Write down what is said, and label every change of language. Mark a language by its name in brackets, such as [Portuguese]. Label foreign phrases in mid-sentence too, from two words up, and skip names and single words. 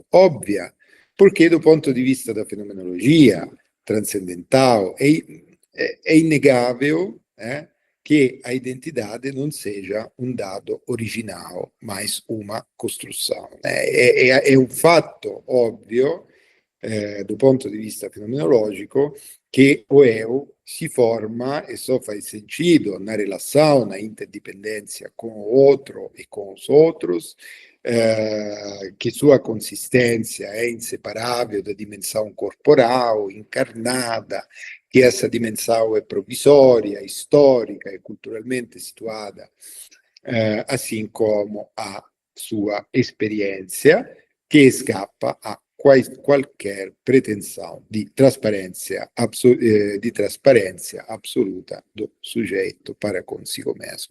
[Portuguese] Óbvia, porque do ponto de vista da fenomenologia transcendental é inegável que a identidade não seja um dado original, mas uma construção. É um fato óbvio, do ponto di vista fenomenológico, che o eu si forma e só faz sentido na relação, na interdependência com o outro e com os outros, que sua consistência é inseparável da dimensão corporal, encarnada, que essa dimensão é provisória, histórica e culturalmente situada, assim como a sua experiência, que escapa a qualquer pretensão de transparência absoluta do sujeito para consigo mesmo.